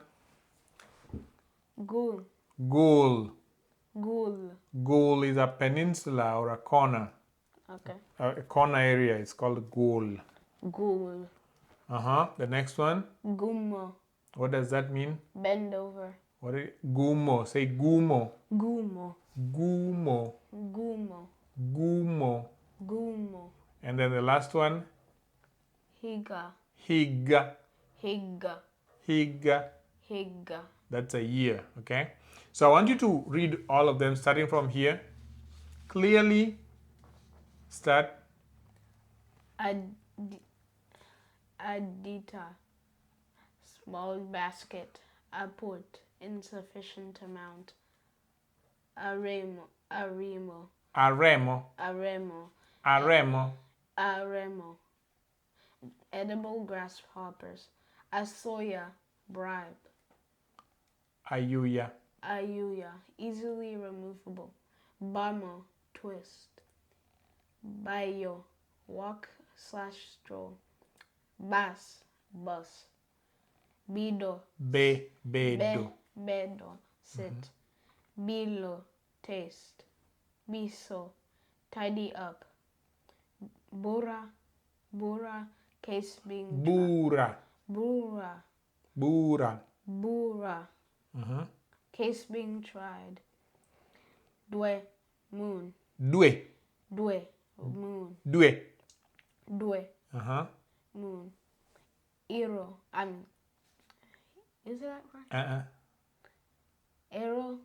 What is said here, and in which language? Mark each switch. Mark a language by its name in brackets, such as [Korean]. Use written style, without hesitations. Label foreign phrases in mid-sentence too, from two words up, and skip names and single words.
[Luo (Kenya and Tanzania)] Ghoul. Ghoul. Ghoul. [English] Ghoul is a peninsula or a corner. Okay. A corner area is called Ghoul. [Luo (Kenya and Tanzania)] Ghoul. [English] The next one, [Luo (Kenya and Tanzania)] Gumo. [English] what does that mean? Bend over. What is Gumo? Say Gumo. [Luo (Kenya and Tanzania)] Gumo. Gumo. Gumo. Gumo. Gumo. [English] And then the last one, [Luo (Kenya and Tanzania)] Higa. Higa. Higa. Higa. Higa. [English] That's a year, okay? So I want you to read all of them starting from here. Clearly start. [Luo (Kenya and Tanzania)] Adita. [English] Small basket. I put insufficient amount. [Luo (Kenya and Tanzania)] Aremo. Aremo. Aremo. Aremo. Aremo. [English] Aremo. Edible grasshoppers. [Luo (Kenya and Tanzania)] Asoya. [English] Bribe. [Luo (Kenya and Tanzania)] Ayuya. [English] Ayuya. Easily removable. Bamo. Twist. Bayo. Walk/stroll. [Luo (Kenya and Tanzania)] Bas. Bus. Bido. Bedo. Bedo. [English] Sit. Bilo. Taste. Biso. Tidy up. [Luo (Kenya and Tanzania)] Bura. [English] Bura. Case being [Luo (Kenya and Tanzania)] Bura. Bura. Bura. Bura. [English] Case being tried. Dwe. Moon. [Luo (Kenya and Tanzania)] Due. [English] Dwe. Moon. [Luo (Kenya and Tanzania)] Due. Dwe. Moon. Ero. [English] Is that right? Arrow.